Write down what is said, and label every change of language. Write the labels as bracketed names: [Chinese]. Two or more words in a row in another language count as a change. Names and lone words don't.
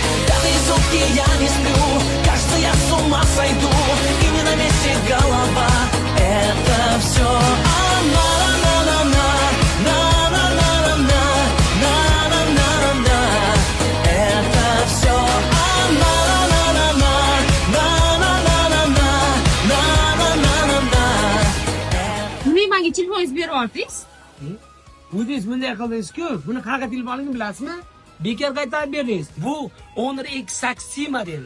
[Russian] Пятые сутки я не сплю, кажется, я с ума сойду. И не на месте голова, это все она. Это все [Uzbek] Nimaga menga telefoningizni berib yuborsangiz? O'zingiz bunday qildingiz-ku, buni qanaqa telefonligini bilasizmi? Bekor qaytarib berdingiz. Bu Honor X8 modeli.